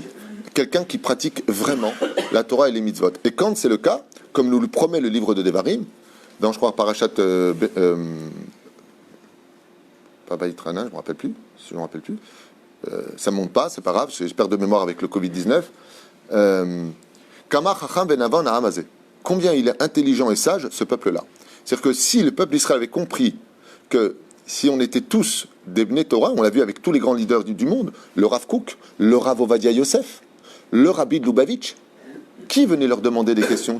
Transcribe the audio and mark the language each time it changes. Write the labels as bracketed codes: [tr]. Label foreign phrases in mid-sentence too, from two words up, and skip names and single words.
[fr] Quelqu'un qui pratique vraiment la Torah et les mitzvot. Et quand c'est le cas, comme nous le promet le livre de Devarim, dans, je crois, Parashat... pas Baïtrana, je ne me rappelle plus. Si je ne me rappelle plus. Ça ne monte pas, c'est pas grave, j'espère de mémoire avec le Covid-19. [he] כמה חכם ונבון העם הזה. [fr] Combien il est intelligent et sage, ce peuple-là. C'est-à-dire que si le peuple d'Israël avait compris que si on était tous des [he] בני תורה, [fr] on l'a vu avec tous les grands leaders du monde, le Rav Kook, le Rav Ovadia Yosef, le Rabbi de Lubavitch, qui venait leur demander des questions?